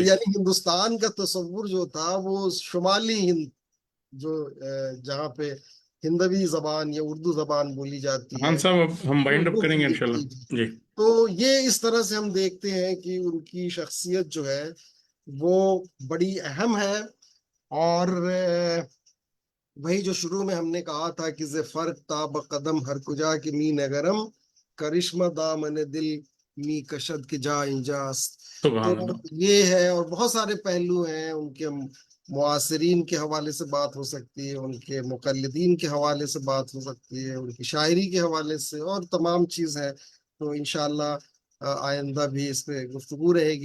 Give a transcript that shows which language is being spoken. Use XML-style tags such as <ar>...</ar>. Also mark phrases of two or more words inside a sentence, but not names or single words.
<ur>یعنی ہندوستان کا تصور جو تھا وہ شمالی ہند، جو جہاں پہ ہندوی زبان یا اردو زبان بولی جاتی خان ہے، صاحب اب ہم</ur> <en>wind up</en> <ur>اردو کریں گے کی انشاءاللہ. تھی۔ جی تو یہ اس طرح سے ہم دیکھتے ہیں کہ ان کی شخصیت جو ہے وہ بڑی اہم ہے، اور وہی جو شروع میں ہم نے کہا تھا کہ</ur> <fa>ز فرق تاب قدم ہر کجا کی می نگرم، کرشمہ دامن دل می کشد کے جا انجاست۔</fa> <ur>تو سبحان اللہ. یہ ہے، اور بہت سارے پہلو ہیں، ان کے معاصرین کے حوالے سے بات ہو سکتی ہے، ان کے مقلدین کے حوالے سے بات ہو سکتی ہے، ان کی شاعری کے حوالے سے، اور تمام چیز ہے۔ تو انشاءاللہ آئندہ بھی اس پہ گفتگو رہے گی۔</ur>